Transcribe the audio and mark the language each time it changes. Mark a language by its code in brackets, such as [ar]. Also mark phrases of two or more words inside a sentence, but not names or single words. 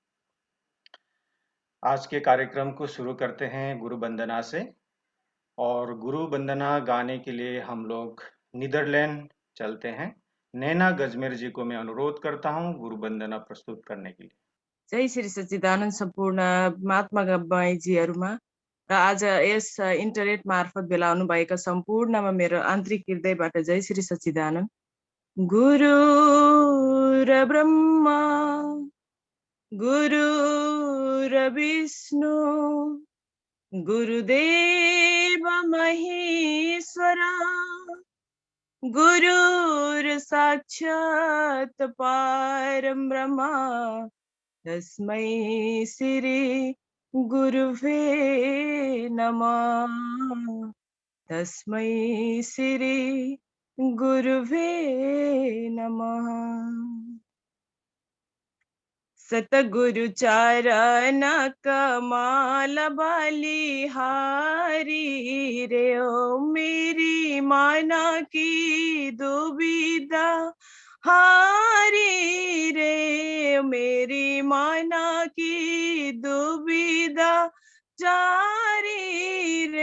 [hi] आज के कार्यक्रम को शुरू करते हैं गुरु वंदना से। और गुरु वंदना गाने के लिए हम लोग नीदरलैंड चलते हैं। नैना गजमेर जी को मैं अनुरोध करता हूं गुरु वंदना प्रस्तुत करने के लिए। [ne] जय श्री सच्चिदानन्द सम्पूर्ण महात्मा बाईजीहरुमा र आज यस इन्टरनेट मार्फत भेला हुनुभएका सम्पूर्णमा मेरो आन्तरिक हृदयबाट जय श्री सच्चिदानन्द। [sa] गुरु र ब्रह्मा गुरु र विष्णु गुरुदेव महेश्वरा गुरुर साक्षात् परं ब्रह्म तस्मै श्री गुरुवे नमः। तस्मै श्री गुरुवे नमः। [hi] सतगुरु चरण कमल बलिहारी रे ओ मेरी माना की दुविधा हारी रे मेरी माना की दुविधा जारी रे।